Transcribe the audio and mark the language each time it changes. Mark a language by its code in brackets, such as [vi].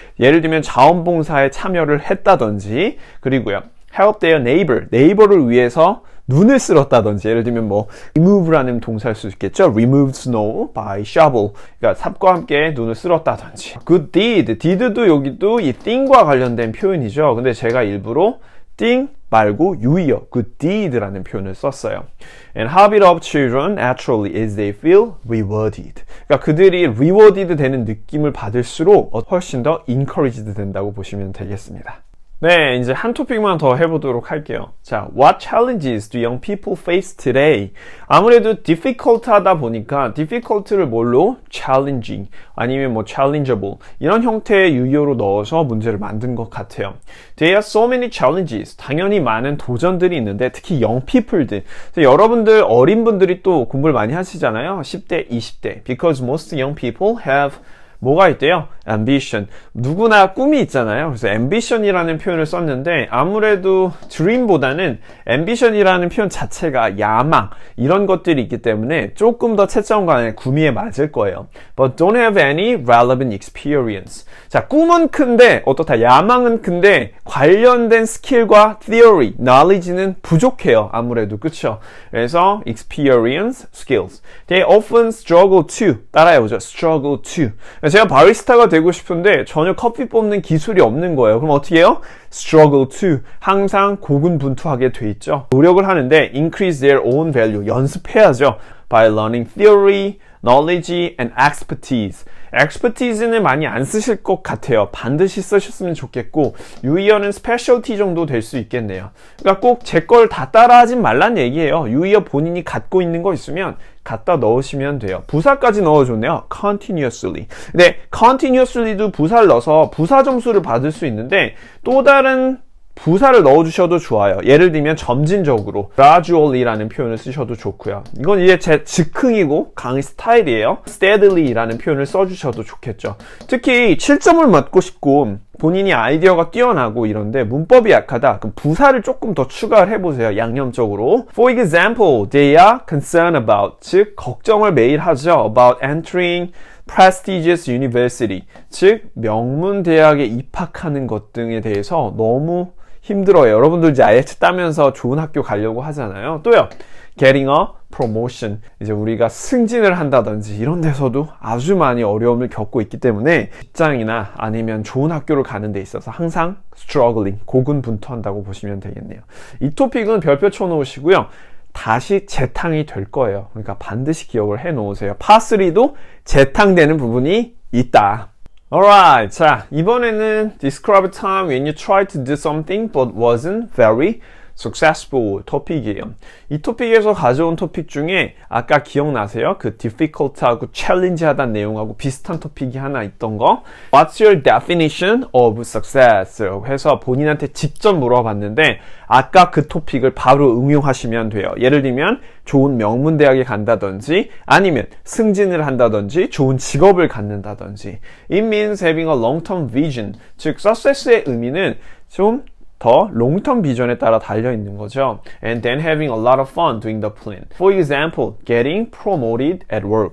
[ko] 예를 들면 자원봉사에 참여를 했다든지 그리고요. [en] help their neighbor. [ko] 네이버를 위해서 눈을 쓸었다든지 예를 들면 뭐 remove라는 동사일 수 있겠죠. [en] remove snow by shovel. [ko] 그러니까 삽과 함께 눈을 쓸었다든지. [en] good deed. [ko] deed도 여기도 이 thing과 관련된 표현이죠. 근데 제가 일부러 thing 말고 유의어 good deed라는 표현을 썼어요. [en] And habit of children naturally is they feel rewarded. [ko] 그러니까 그들이 rewarded 되는 느낌을 받을수록 훨씬 더 encouraged 된다고 보시면 되겠습니다. 네, 이제 한 토픽만 더 해보도록 할게요. [en] 자, what challenges do young people face today? [ko] 아무래도 difficult 하다 보니까 difficult를 뭘로? challenging 아니면 뭐 challengeable 이런 형태의 유효로 넣어서 문제를 만든 것 같아요. [en] There are so many challenges. [ko] 당연히 많은 도전들이 있는데 특히 young people들. 여러분들 어린 분들이 또 공부를 많이 하시잖아요. 10대, 20대. [en] Because most young people have [ko] 뭐가 있대요? ambition. 누구나 꿈이 있잖아요. 그래서 ambition이라는 표현을 썼는데 아무래도 dream보다는 ambition이라는 표현 자체가 야망 이런 것들이 있기 때문에 조금 더 채점관의 구미에 맞을 거예요. [en] But don't have any relevant experience. [ko] 자, 꿈은 큰데 어떻다? 야망은 큰데 관련된 스킬과 theory, knowledge는 부족해요. 아무래도 그쵸? 그래서 [en] experience, skills. They often struggle to [ko] 따라해보죠. [en] struggle to. [ko] 제가 바리스타가 되고 싶은데 전혀 커피 뽑는 기술이 없는 거예요. 그럼 어떻게 해요? [en] struggle to. [ko] 항상 고군분투하게 돼 있죠. 노력을 하는데 [en] increase their own value. [ko] 연습해야죠. [en] by learning theory, knowledge, and expertise. [ko] expertise는 많이 안 쓰실 것 같아요. 반드시 쓰셨으면 좋겠고 유의어는 specialty 정도 될 수 있겠네요. 그러니까 꼭 제 걸 다 따라하진 말란 얘기예요. 유의어 본인이 갖고 있는 거 있으면 갖다 넣으시면 돼요. 부사까지 넣어줬네요. continuously. 근데 continuously도 부사를 넣어서 부사 점수를 받을 수 있는데 또 다른 부사를 넣어주셔도 좋아요. 예를 들면 점진적으로 gradually라는 표현을 쓰셔도 좋고요. 이건 이제 제 즉흥이고 강의 스타일이에요. steadily 라는 표현을 써주셔도 좋겠죠. 특히 7점을 맞고 싶고 본인이 아이디어가 뛰어나고 이런데 문법이 약하다. 그럼 부사를 조금 더 추가를 해보세요. 양념적으로. [en] For example, they are concerned about. [ko] 즉 걱정을 매일 하죠. [en] About entering prestigious university. [ko] 즉 명문 대학에 입학하는 것 등에 대해서 너무 힘들어요. 여러분들 이제 IELTS 따면서 좋은 학교 가려고 하잖아요. 또요. [en] Getting a promotion. [ko] 이제 우리가 승진을 한다든지 이런 데서도 아주 많이 어려움을 겪고 있기 때문에 직장이나 아니면 좋은 학교를 가는 데 있어서 항상 struggling, 고군분투한다고 보시면 되겠네요. 이 토픽은 별표 쳐놓으시고요. 다시 재탕이 될 거예요. 그러니까 반드시 기억을 해 놓으세요. 파3도 재탕되는 부분이 있다. [en] Alright. [ko] 자, 이번에는 [en] describe a time when you tried to do something but wasn't very successful [ko] 토픽이에요. 이 토픽에서 가져온 토픽 중에 아까 기억나세요? 그 difficult하고 challenge하다는 내용하고 비슷한 토픽이 하나 있던 거. [en] What's your definition of success? [ko] 해서 본인한테 직접 물어봤는데 아까 그 토픽을 바로 응용하시면 돼요. 예를 들면 좋은 명문대학에 간다든지 아니면 승진을 한다든지 좋은 직업을 갖는다든지. [en] It means having a long-term vision. [ko] 즉 success의 의미는 좀 더 롱텀 비전에 따라 달려있는 거죠. [en] And then having a lot of fun doing the plan. For example, getting promoted at work.